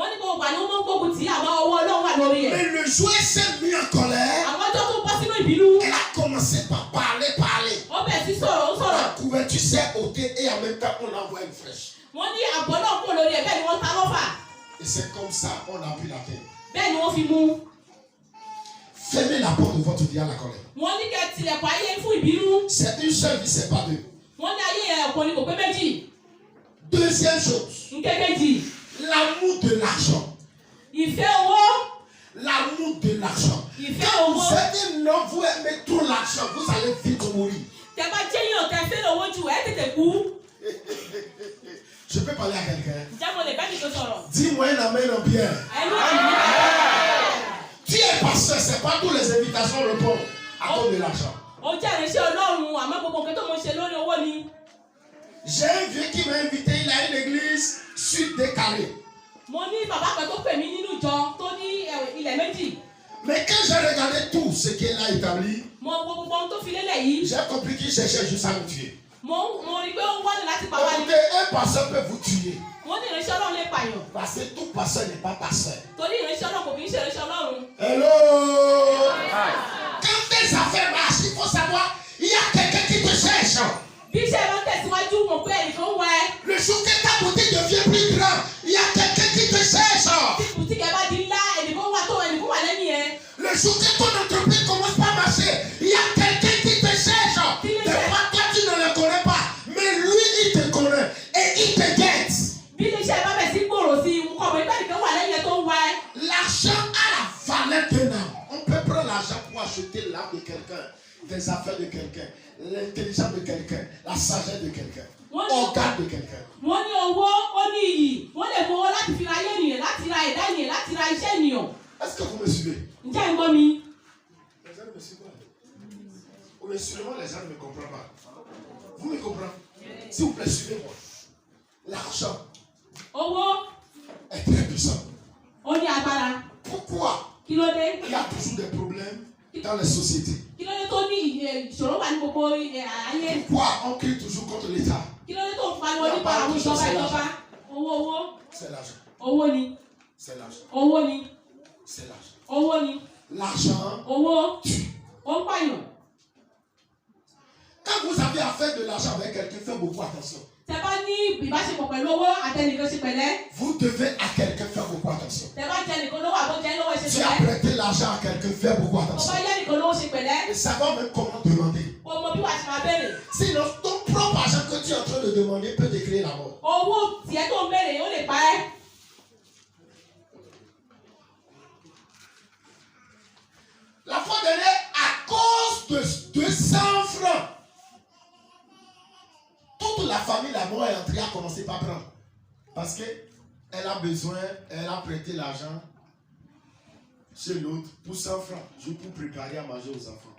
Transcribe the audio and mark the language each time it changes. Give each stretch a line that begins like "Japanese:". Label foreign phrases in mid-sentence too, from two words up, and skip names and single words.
French: Mais le jour elle s'est mise en colère, elle a commencé par parler. La couverture s'est ôtée et en même temps on envoie une flèche. Et c'est comme ça qu'on a pris la terre. Ben nous
Yoruba: fi mú.
French: Fermez la porte de votre vie à la colère.
Yoruba: Wọ́n ní kẹ́ tilẹ̀kùn ayé fún ìbínú.
French: C'est une seule vie, c'est pas deux.
Yoruba: Wọ́n ní ayé ọ̀kan ni kò pé méjì.
French: Deuxième chose.
Yoruba: Nkékejì.
French: L'amour de l'argent.
Yoruba: Ìfẹ́ owó.
French: L'amour de l'argent.
Yoruba: Ìfẹ́ owó.
French: Vous êtes non, vous aimez trop l'argent, vous allez vite mourir.
Yoruba: Tẹ́ bá jẹ́ yàn tẹ́ fẹ́ owó jù ẹ́ tètè kú.
French: Je peux parler à quelqu'un.
Yoruba: Ǹjẹ́ mo lè bá kìí tó sọ̀rọ̀?
French: Dis-moi un amen en bien. Tu es pasteur, c'est pas toutes les invitations répondent à cause de l'argent.
Yoruba: Ó jẹ́ ìrìnsẹ̀ Ọlọ́run àmọ́ gbogbo nǹkan tó mo ṣe lórí owó ni.
French: J'ai un vieux qui m'a invité, il a une église sud-décalée.
Yoruba: Mo ní bàbá kan tó pè mí nínú ìjọ tó ní ilẹ̀ méjì.
French: Mais quand j'ai regardé tout ce qu'il a établi,
Yoruba: mo wo gbogbo ohun tó fi lélẹ̀ yìí.
French: J'ai compris qu'il cherchait juste à nous tuer.
Yoruba: Mo rí pé ó wá ní láti pa wá ní.
French: Écoutez, un pasteur peut vous tuer.
Yoruba: Wọ́n ní ìrìnsẹ̀ Ọlọ́run lè pààyàn.
French: Parce que tout pasteur n'est pas pasteur.
Yoruba: Torí ìrìnsẹ̀ Ọlọ́run kò kì í ṣe ìrìnsẹ̀ Ọlọ́run.
French: Hello. Quand tes affaires marchent, il faut savoir, il y a quelqu'un qui te cherche.
Yoruba: Bí iṣẹ́ bá tẹ̀síwájú mọ̀ pé ẹnìkan wá ẹ.
French: Le jour que ta boutique devient plus grande, il y a quelqu'un qui te cherche.
Yoruba: Tí boutique ẹ bá di ńlá, ẹnìkan wá tó ẹnìkan wà lẹ́yìn ẹ.
French: Le jour que ton entreprise commence pas à marcher, il y a quelqu'un qui te cherche. Des fois, toi, tu ne le connais pas, mais lui, il te connaît et il te guette.
Yoruba: Bí iṣẹ́ bá bẹ̀ sí gbòòrò sí i, kọ̀ mọ̀ ìgbà nìkan wà lẹ́yìn ẹ tó ń wá ẹ.
French: L'argent a la valeur d'un âme. On peut prendre l'argent pour acheter l'âme de quelqu'un, des affaires de quelqu'un, l'intelligence de quelqu'un, la sagesse de quelqu'un, l'organe de quelqu'un.
Yoruba: Wọ́n ní owó, ó ní iyì, wọ́n lè mú owó láti fi ra ayé ènìyàn, láti ra ẹ̀dá ènìyàn, láti ra iṣẹ́ ènìyàn.
French: Est-ce que vous me suivez?
Yoruba: Ǹjẹ́ ń gbọ́ mi?
French: Les gens ne me suivent pas. Mais seulement les gens ne me comprennent pas. Vous me comprenez? S'il vous plaît, suivez-moi. L'argent
Yoruba: Owó
French: est très puissant.
Yoruba: Ó ní agbára.
French: Pourquoi?
Yoruba: Kí ló dé?
French: Il y a toujours des problèmes dans les sociétés.
Yoruba: Kí ló dé tó ní ìṣòro wà ní gbogbo ayé?
French: Pourquoi on crie toujours contre l'État?
Yoruba: Kí ló dé tó ń pariwo nípa àwọn ìjọba? Owó.
French: C'est l'argent.
Yoruba: Owó ni.
French: C'est l'argent.
Yoruba: Owó ni.
French: C'est l'argent.
Yoruba: Owó ni.
French: L'argent
Yoruba: Owó.
French: tue.
Yoruba: Ó ń pààyàn.
French: Quand vous avez affaire de l'argent avec quelqu'un, faites beaucoup attention.
Yoruba: Tẹ́ bá ní ìbáṣepọ̀ pẹ̀lú owó àtẹnìkan ṣe pẹ̀lẹ́.
French: Vous devez à quelqu'un faire beaucoup attention.
Yoruba: Tẹ́ bá jẹ nìkan lówó àbójẹ lówó ṣe
French: Tu as
Yoruba: pẹ̀lẹ́.
French: prêté l'argent à quelqu'un, fais beaucoup
Yoruba: Tó
French: attention.
Yoruba: bá yẹ nìkan lówó ṣe pẹ̀lẹ́.
French: Et savoir même comment demander.
Yoruba: Kò mọ bí wàá ti máa béèrè.
French: Sinon, ton propre argent que tu es en train de demander peut te créer la mort.
Yoruba: Owó tiẹ̀ tó ń béèrè ó lè pa ẹ́.
French: La fois dernière, à cause de 200 francs, toute la famille, la mort est entrée à commencer par prendre. Parce qu'elle a besoin, elle a prêté l'argent chez l'autre pour 100 francs, juste pour préparer à manger aux enfants.